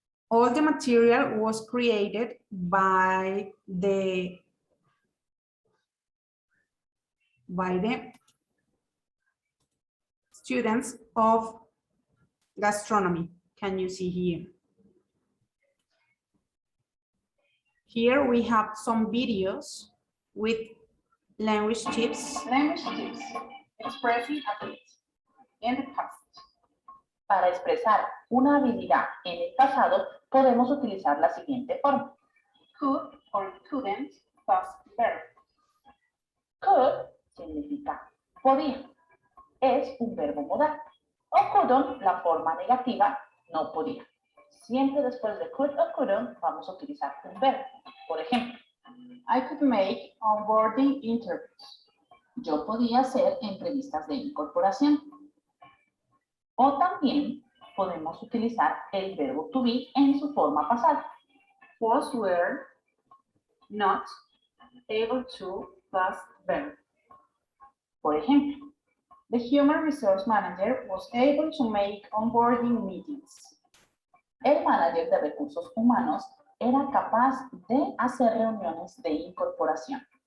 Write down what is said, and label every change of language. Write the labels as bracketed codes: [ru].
[en] All the material was created by the students of gastronomy. Can you see here? Here we have some videos with language tips. Language tips. Expressing ability in the past. [es] Para expresar una habilidad en el pasado, podemos utilizar la siguiente forma. [en] Could or couldn't plus verb. [es] Could significa podía. Es un verbo modal. O couldn't, la forma negativa, no podía. Siempre después de could o couldn't vamos a utilizar un verbo. Por ejemplo, [en] I could make onboarding interviews. [es] yo podía hacer entrevistas de incorporación. O también podemos utilizar el verbo to be en su forma pasada. [en] Was were not able to plus verb. [es] Por ejemplo, [en] The human resource manager was able to make onboarding meetings. [es] el manager de recursos humanos era capaz de hacer reuniones de incorporación.